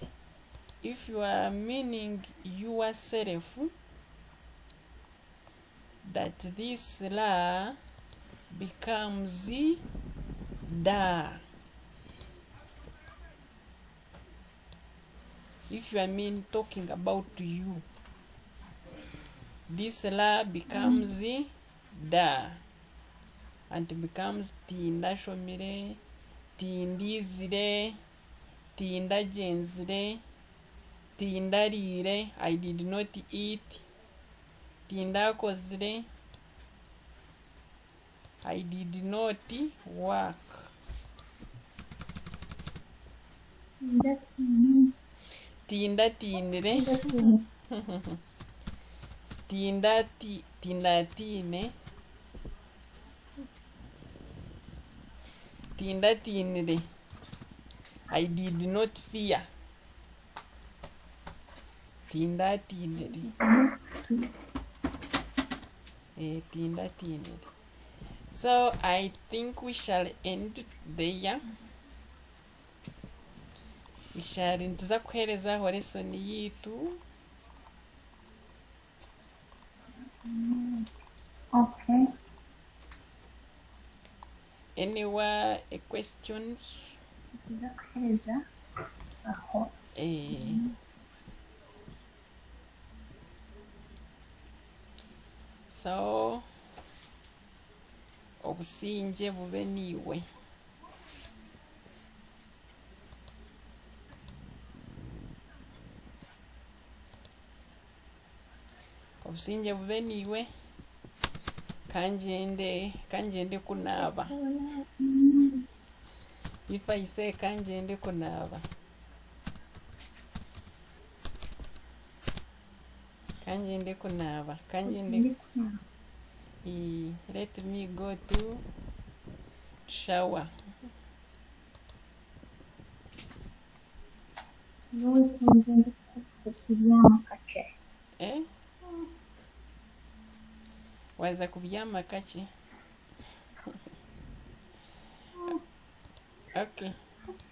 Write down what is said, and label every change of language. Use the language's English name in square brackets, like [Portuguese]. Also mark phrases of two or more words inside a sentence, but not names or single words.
[English] If you are meaning yourself, that this la becomes da. If you are talking about you, this la becomes da. and becomes [Nyankole] tindashomire, tindizire, tindagenzire, tindarire, [English] I did not eat, tindakozire, I did not work. [Nyankole] Tindatinire, tindatine, tindatinire, [English] I did not fear. [Nyankole] Tindatinire, tindatinire. [English] So I think we shall end there. We shall [Nyankole] ntuza kuherezaho lesson yitu. [English] Okay. Any questions? [Nyankole] So obusinge bube niwe. Obusinge bube niwe. Kanjende kunaba. [English] If I say [Nyankole] kanjende kunaba. Kanjende kunaba. Kanjende. [English] Let me go to shower. [Nyankole] Waza kubyama kaki? [English] Okay.